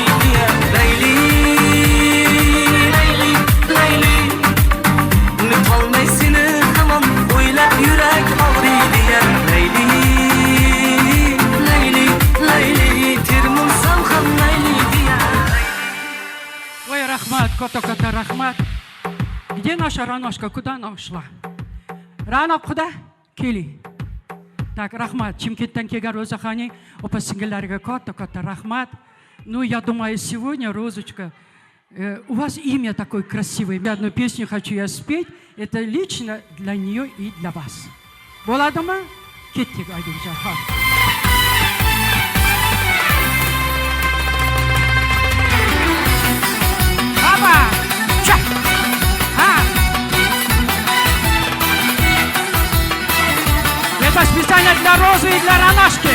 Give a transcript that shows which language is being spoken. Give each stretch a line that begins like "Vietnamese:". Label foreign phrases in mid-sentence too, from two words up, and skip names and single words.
Uzbek: Layli, Layli, Layli, unutolmay seni hamon o'ylab yurak og'riydi. Layli, Layli, Layli, termulsam ham mayli. Ой, rahmat, katta rahmat.
Russian: Где наша Раношка? Куда она ушла? Rano, куда? Keli. Так,
Uzbek: rahmat. Chimkentdan kelgan Ro'zaxonning opa-singillariga katta rahmat.
Russian: Ну, я думаю, сегодня, Розочка, у вас имя такое красивое. Я одну песню хочу я спеть. Это лично для нее и для вас.
Uzbek: Bo'ladimi? Ketdik, Oybekjon. Aba!
Russian: Это специально для Розы и для Ранашки.